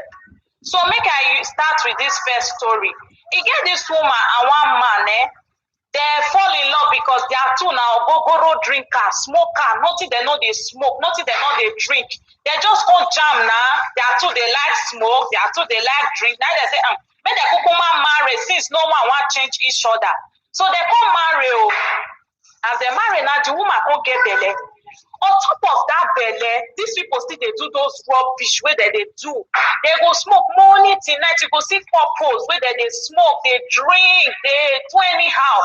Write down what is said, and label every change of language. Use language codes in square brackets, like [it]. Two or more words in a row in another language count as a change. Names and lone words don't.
[pcm] So make I start with this first story. He get this woman and one man, they fall in love because they are two now gogoro drinker, smoker, nothing they know they smoke, nothing they know they drink. They just go jam now. They are two they like smoke, they are two they like drink. Now they say, make the kukuma marry since no one want change each other. So they come marry. As they marry now, the woman go get belle. On top of that belle, these people still they do those rubbish where they do. They go smoke morning till night. You go see couples where they smoke, they drink, they do anyhow.